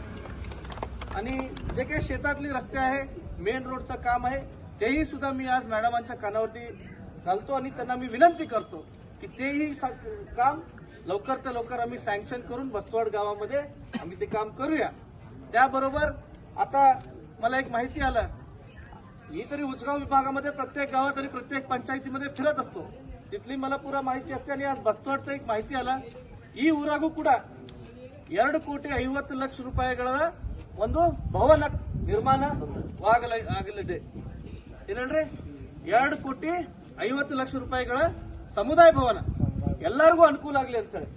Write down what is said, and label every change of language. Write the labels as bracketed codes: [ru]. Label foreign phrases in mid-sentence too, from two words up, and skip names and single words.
[mr] आणि जे काही शेतातले रस्ते आहे, मेन रोडचं काम आहे, तेही सुद्धा मी आज मॅडमांच्या कानावरती घालतो आणि त्यांना मी विनंती करतो की तेही काम लवकर तर लवकर आम्ही सँक्शन करून बस्तवाड गावामध्ये आम्ही ते काम करूया. त्याबरोबर आता मला एक माहिती आलं, मी तरी उचगाव विभागामध्ये प्रत्येक गावात आणि प्रत्येक पंचायतीमध्ये फिरत असतो, तिथली मला पुरा माहिती असते. आणि आज बस्तवाडचं एक माहिತಿ आला, [kn] ಈ ಊರಾಗೂ ಕೂಡ 2,50,00,000 ರೂಪಾಯಿಗಳ ಒಂದು ಭವನ ನಿರ್ಮಾಣವಾಗಲಿದೆ. ಏನಂದ್ರೆ 2,50,00,000 ರೂಪಾಯಿಗಳ ಸಮುದಾಯ ಭವನ ಎಲ್ಲರಿಗೂ ಅನುಕೂಲ ಆಗಲಿ ಅಂತ ಹೇಳಿ.